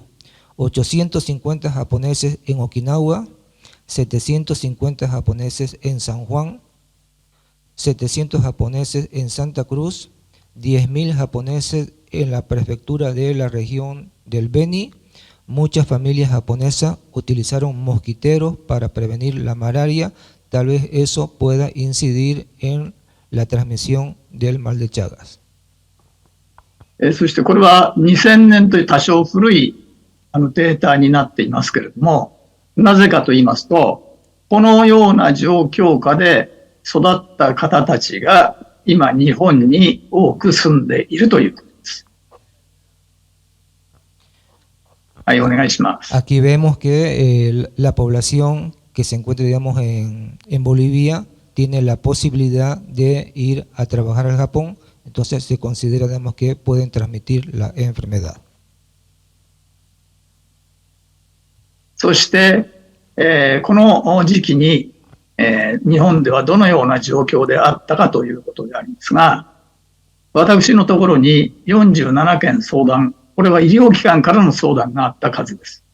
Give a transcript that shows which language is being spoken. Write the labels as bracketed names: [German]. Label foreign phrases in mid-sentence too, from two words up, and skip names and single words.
[Spanish] 850 japoneses en Okinawa, 750 japoneses en San Juan, 700 japoneses en Santa Cruz, 10.000 japoneses en la prefectura de la región del Beni. Muchas familias japonesas utilizaron mosquiteros para prevenir la malaria. Tal vez eso pueda incidir en la transmisión del mal de Chagas. [Japanese] そしてこれは2000年という多少古いデータになっていますけれども、なぜかと言いますと、このような状況下で育った方たちが今日本に多く住んでいるということです。はい、お願いします。 [Spanish] Aquí vemos que la población que se encuentra, digamos, en Bolivia tiene la posibilidad de ir a trabajar al Japón, entonces se considera, digamos, que pueden transmitir la enfermedad. [Japanese] そして、この時期に、日本ではどのような状況であったかということでありますが、私のところに47件相談、これは医療機関からの相談があった数です。